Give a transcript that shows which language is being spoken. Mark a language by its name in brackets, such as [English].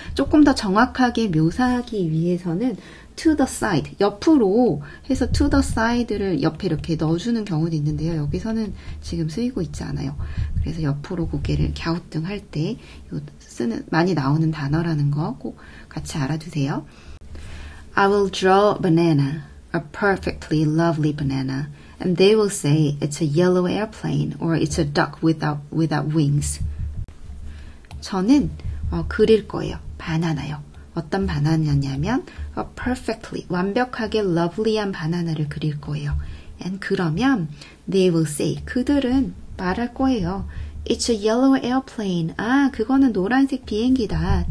[Korean] 조금 더 정확하게 묘사하기 위해서는 to the side, 옆으로 해서 to the side를 옆에 이렇게 넣어주는 경우도 있는데요. 여기서는 지금 쓰이고 있지 않아요. 그래서 옆으로 고개를 갸우뚱할 때 많이 나오는 단어라는 거 꼭 같이 알아두세요. [English] I will draw a banana, a perfectly lovely banana, and they will say it's a yellow airplane or it's a duck without wings. [Korean] 저는 그릴 거예요. 바나나요. 어떤 바나나냐면 perfectly, 완벽하게 lovely한 바나나를 그릴 거예요. And 그러면 [English] they will say, [Korean] 그들은 말할 거예요. [English] It's a yellow airplane. [Korean] 그거는 노란색 비행기다.